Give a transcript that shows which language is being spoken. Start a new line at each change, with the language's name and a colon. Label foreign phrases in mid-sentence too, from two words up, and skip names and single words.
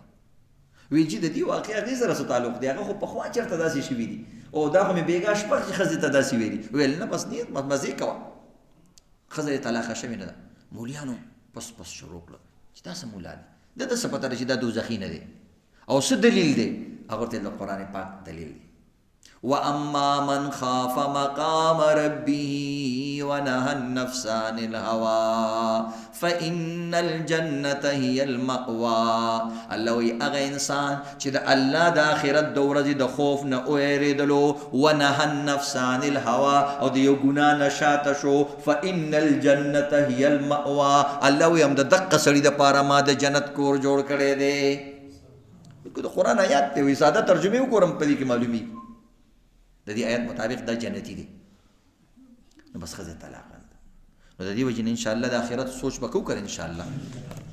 Pashto: ویل چې د دې واقعه هغې سره څه تعلق دی، هغه خو پخوا چېرته داسې شوي دي او دا خو مې بېګا شپه چې ښځې ته داسې ویلي. ویل نه بس نیت مزې کوه، ښځه یې طلاقه شوې نه ده. مولیانو پس پس شروع کړه چې دا څه مولا دی، ده ته څه پته ده چې دا دوزخي نه دی او څه دلیل دی؟ هغه ورته د قرآن پاک دلیل دی.
Arabic: وَأَمَّا مَنْ خَافَ مَقَامَ رَبِّهِ وَنَهَى النَّفْسَ عَنِ الْهَوَىٰ فَإِنَّ الْجَنَّةَ هِيَ الْمَأْوَىٰ.
Pashto: الله وایي هغه انسان چې د الله د آخرت د ورځې د خوف نه ویرېدلو،
Arabic: وَنَهَى النَّفْسَ عَنِ الْهَوَىٰ
Pashto: او د یو ګناه نه شاته شو،
Arabic: فَإِنَّ الْجَنَّةَ هِيَ الْمَأْوَىٰ.
Pashto: الله وایي هم د دقه سړي دپاره ما د جنت کور جوړ کړی دی. د قرآن آیات دی، وایي ساده ترجمې وګورم په دې کې معلومي د دې آیت مطابق دا جنتی دی. نو بس ښځه طلاق نه ده. نو د دې وجې نه انشاءالله د آخرت سوچ به کوو که انشاءالله.